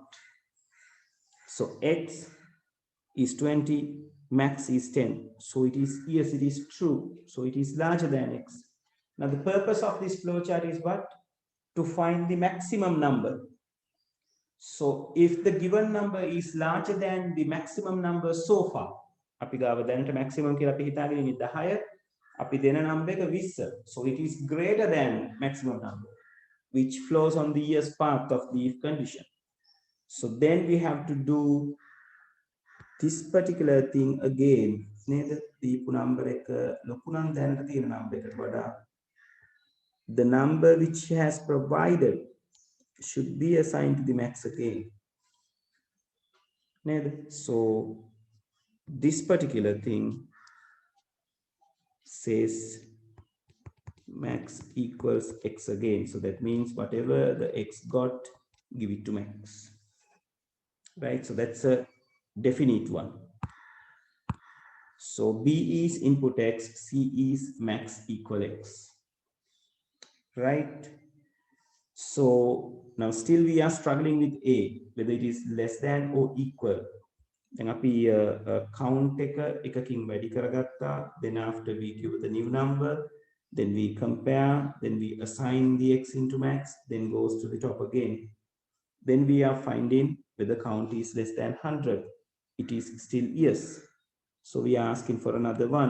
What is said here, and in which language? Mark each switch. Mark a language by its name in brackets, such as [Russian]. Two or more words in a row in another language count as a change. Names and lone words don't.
[English] So X is 20, max is 10. So it is, yes, it is true. So it is larger than X. Now the purpose of this flowchart is what? to find the maximum number. So if the given number is larger than the maximum number so far, [Sinhala] අපි ගාව දැනට maximum කියලා අපි හිතාගෙන ඉන්නේ 10, අපි දෙන number එක 20. [English] So it is greater than maximum number, which flows on the yes part of the if condition. So then we have to do this particular thing again. [Sinhala] නේද? දීපු number එක ලොකු නම් දැනට තියෙන number එකට වඩා [English] the number which has provided should be assigned to the max again. So this particular thing says max equals x again. So that means whatever the x got, give it to max. Right? So that's a definite one. So B is input x, C is max equal x. Right? So now still we are struggling with A, whether it is less than or equal. [Sinhala] Then අපි count එකකින් වැඩි කරගත්තා. [English] Then after we give the new number, then we compare, then we assign the x into max, then goes to the top again. Then we are finding whether count is less than 100. It is still yes. So we are asking for another one.